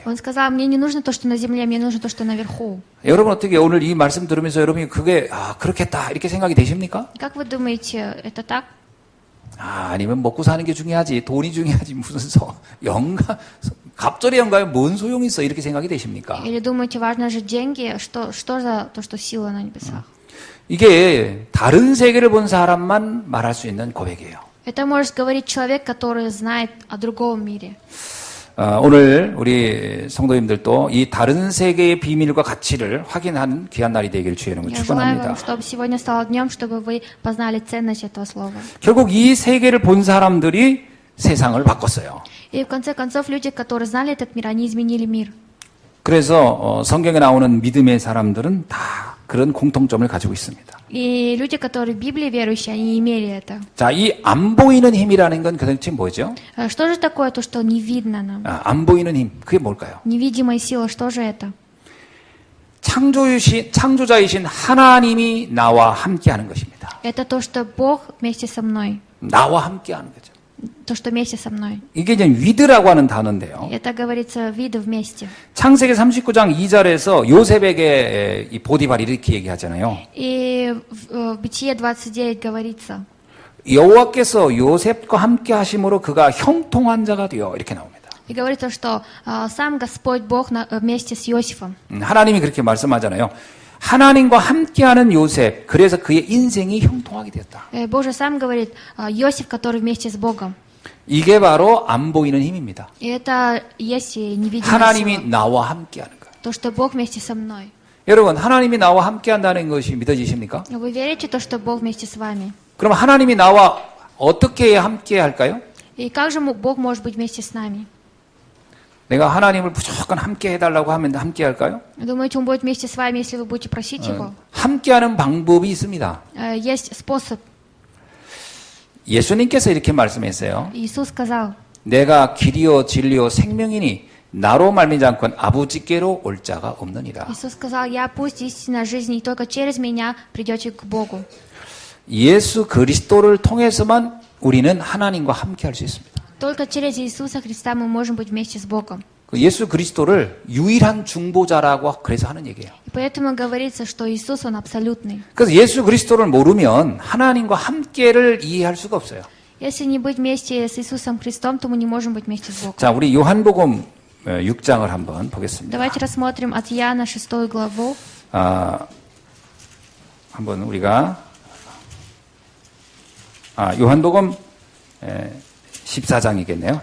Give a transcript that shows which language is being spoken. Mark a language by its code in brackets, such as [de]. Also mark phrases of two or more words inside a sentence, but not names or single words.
[ru] Он сказал, мне не нужно то, что на земле, мне нужно то, что наверху. [ko] 여러분 어떻게 오늘 이 말씀 들으면서 여러분이 그게 그렇겠다 이렇게 생각이 되십니까? [ru] Как вы думаете, это так? [ko] 아니면 먹고 사는 게 중요하지 돈이 중요하지 무슨 영감 갑절의 영감에 뭔 소용이 있어 이렇게 생각이 되십니까? [ru] Или думаете, важно же деньги? Что за то, что сила на небесах? [ko] 이게 다른 세계를 본 사람만 말할 수 있는 고백이에요. [ru] Это может говорить человек, который знает о другом мире. [ko] 오늘 우리 성도님들도 이 다른 세계의 비밀과 가치를 확인하는 귀한 날이 되길 주의 이름으로 [ru] Я желаю [ko] 축원합니다. [ru] вам, чтобы сегодня стало днем, чтобы вы познали ценность этого слова. [ko] 결국 이 세계를 본 사람들이 세상을 바꿨어요. [ru] И в конце концов, люди, которые знали этот мир, они изменили мир. [ko] 그래서 성경에 나오는 믿음의 사람들은 다 그런 공통점을 가지고 있습니다. [ru] И люди, которые в Библии верующие, они имели это. [ko] 자, 이 안 보이는 힘이라는 건 도대체 뭐죠? [ru] Что же такое то, что не видно нам? [ko] 안 보이는 힘, 그게 뭘까요? [ru] Невидимая сила, что же это? [ko] 창조자이신 하나님이 나와 함께하는 것입니다. [ru] Это то, что Бог вместе со мной. [ko] 나와 함께하는 거죠. [ru] То, что вместе со мной. [ko] 이게 이제 위드라고 하는 단어인데요. [ru] Это говорится виды вместе. [ko] 창세기 39장 2절에서 요셉에게 이 보디발이 이렇게 얘기하잖아요. [ru] И в Бытие 29 говорится, [ko] 여호와께서 요셉과 함께 하심으로 그가 형통한 자가 되어 이렇게 나옵니다. [ru] и говорится, что сам Господь Бог вместе с Иосифом. [ko] 하나님이 그렇게 말씀하잖아요. 하나님과 함께하는 요셉, 그래서 그의 인생이 형통하게 되었다. [ru] Боже сам говорит, Иосиф, который вместе с Богом. [ko] 이게 바로 안 보이는 힘입니다. [ru] И это есть невидимая [ko] 하나님이 [ru] сила. [ko] 나와 함께하는 것. [ru] То, что Бог вместе со мной. [ko] 여러분, 하나님이 나와 함께한다는 것이 믿어지십니까? [ru] Вы верите в то, что Бог вместе с вами? [ko] 그럼 하나님이 나와 어떻게 함께할까요? [ru] И как же Бог может быть вместе с нами? [ko] 내가 하나님을 무조건 함께 해달라고 하면 함께할까요? [ru] Думаете, Он будет вместе с вами, если вы будете просить Его? [ko] 함께하는 방법이 있습니다. [ru] Есть способ. [ko] 예수님께서 이렇게 말씀했어요. [ru] Иисус сказал, [ko] 내가 길이요 진리요 생명이니 나로 말미지 않고는 아버지께로 올 자가 없느니라. [ru] Иисус сказал, я пусть истина жизни, и только через меня придете к Богу. [ko] 예수 그리스도를 통해서만 우리는 하나님과 함께할 수 있습니다. [ru] Только через Иисуса Христа мы можем быть вместе с Богом. [ko] 그 예수 그리스도를 유일한 중보자라고 그래서 하는 얘기예요. [ru] И поэтому говорится, что Иисус, Он абсолютный. [ko] 그래서 예수 그리스도를 모르면 하나님과 함께를 이해할 수가 없어요. [ru] Если не быть вместе с Иисусом Христом, то мы не можем быть вместе с Богом. [ko] 자, 우리 요한복음 6장을 한번 보겠습니다. [ru] Давайте рассмотрим от Иоанна 6 главу. [ko] 한번 우리가 요한복음 14장이겠네요.